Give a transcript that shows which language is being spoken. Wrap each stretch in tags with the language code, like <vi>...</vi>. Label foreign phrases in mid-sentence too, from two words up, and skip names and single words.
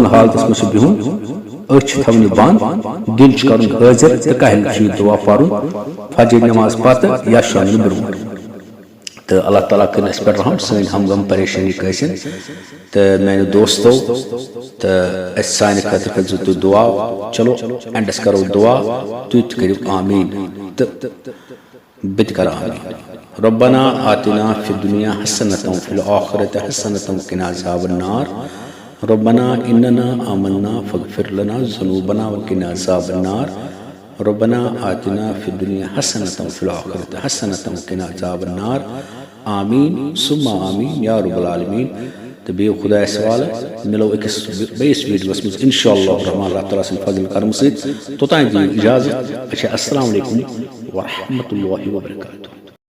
<ks>حالتس منٛز چھُ بِہُن أچھ تھاونہِ بنٛد دِل چھُ کرُن حٲضِر تہٕ کاہہِ لٹہِ چھُ یہِ دُعا پرُن فجر نٮ۪ماز پتہٕ یا شۄنٛگنہٕ برونٛٹھ تہٕ اللہ تعالیٰ کٔرِنۍ اَسہِ پٮ۪ٹھ رحم سٲنۍ ہم غم پریشٲنی کٲسِن تہٕ میانہِ دوستو تہٕ اَسہِ سانہِ خٲطرٕ کٔرۍزیو تُہۍ دعا چلو اینڈس کرو دعا تُہۍ تہِ کٔرِو آمیٖن تہٕ بہٕ تہِ کرٕ آمیٖن</ks> <ar>ربنا آتنا فی الدنیا حسنة وفی الآخرة حسنة وقنا عذاب النار ربنا اننا آمنا فاغفر لنا ذنوبنا وقنا عذاب النار ربنا آتنا فی الدنیا حسنة وفی الآخرة حسنة وقنا عذاب النار آمین ثم آمین یا رب العالمین</ar> <ks>تہٕ بیٚیہِ خۄدایس حوالہٕ مِلو أکِس بیٚیِس ویٖڈیوَس منٛز</ks> <ar>اِنشاء اللہ الرحمان</ar> <ks>اللہ تعالیٰ سٕنٛدِ فضل کرم سۭتۍ توٚتانۍ دِیِو اِجازت</ks> <ar>اچھا السلام علیکم ورحمتہ اللہ وبرکاتہ</ar>